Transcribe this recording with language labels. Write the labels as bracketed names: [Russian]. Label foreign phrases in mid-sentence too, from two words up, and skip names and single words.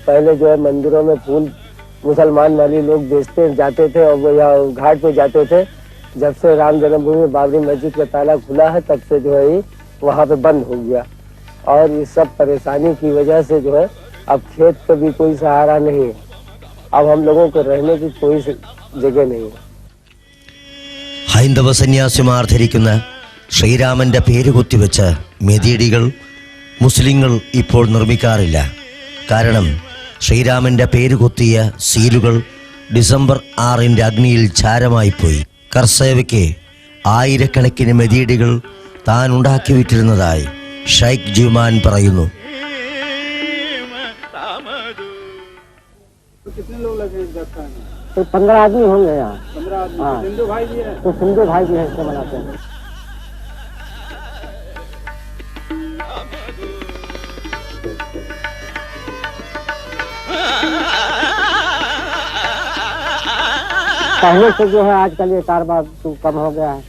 [Hindi] पहले जो है मंदिरों में फूल मुसलमान वाले लोग बेचते जाते थे और वो यहाँ घाट पे जाते थे। जब से राम जन्मभूमि बाबरी मस्जिद का ताला खुला है तब से जो है ये वहाँ पे बंद हो गया और इस सब परेशानी की वजह से जो है अब खेत पे भी कोई सहारा नहीं है। अब हम लोगों को रहने की कोई जगह नहीं है। [Malayalam] ഹൈന്ദവ സന്യാസിമാർ ധരിക്കുന്ന ശ്രീരാമന്റെ പേര് കുത്തിവെച്ച മെതിയടികൾ മുസ്ലിങ്ങൾ ഇപ്പോൾ നിർമ്മിക്കാറില്ല. കാരണം ശ്രീരാമന്റെ പേര് കുത്തിയ സീലുകൾ ഡിസംബർ 6 അഗ്നിയിൽ ചാരമായിപ്പോയി. കർസേവയ്ക്ക് ആയിരക്കണക്കിന് മെതിയടികൾ താൻ ഉണ്ടാക്കി വിറ്റിരുന്നതായി ഷൈഖ് ജിമാൻ പറയുന്നു. [Hindi] तो 15 आदमी होंगे यहाँ। 15 आदमी। हाँ। सिंधु भाई जी हैं। तो सिंधु भाई जी हैं इससे बनाते हैं। पहले से जो है आजकल ये कारोबार तो कम हो गया है।